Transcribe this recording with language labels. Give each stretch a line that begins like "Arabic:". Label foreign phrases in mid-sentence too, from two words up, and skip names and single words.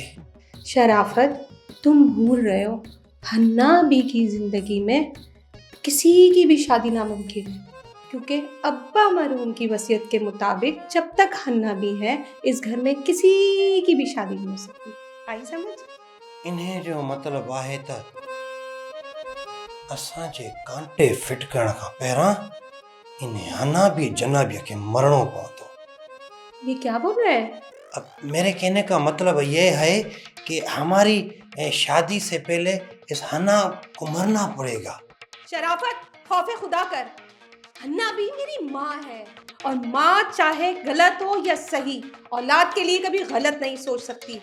Urdu: شرافت، تم بھول رہے ہو حنا بی کی زندگی میں کسی کی بھی شادی ناممکن ہے، کیونکہ ابا مرحوم کی وصیت کے مطابق جب تک حنا بی ہے اس گھر میں کسی کی بھی شادی نہیں ہو سکتی. آئی سمجھ?
Sindhi: इन्हें जो मतलब आहे त असां जे कांटे फिट करण खां पहिरां इन्हें हन्ना बी जनाबिया के मरणो पवंदो।
Urdu: یہ کیا بول رہے ہیں? اب میرے کہنے کا مطلب یہ ہے کہ ہماری شادی سے پہلے اس حنا کو مرنا پڑے گا. شرافت، خوفِ خدا کر. حنا بھی میری ماں ہے اور ماں چاہے غلط ہو یا صحیح اولاد کے لیے کبھی غلط نہیں سوچ سکتی.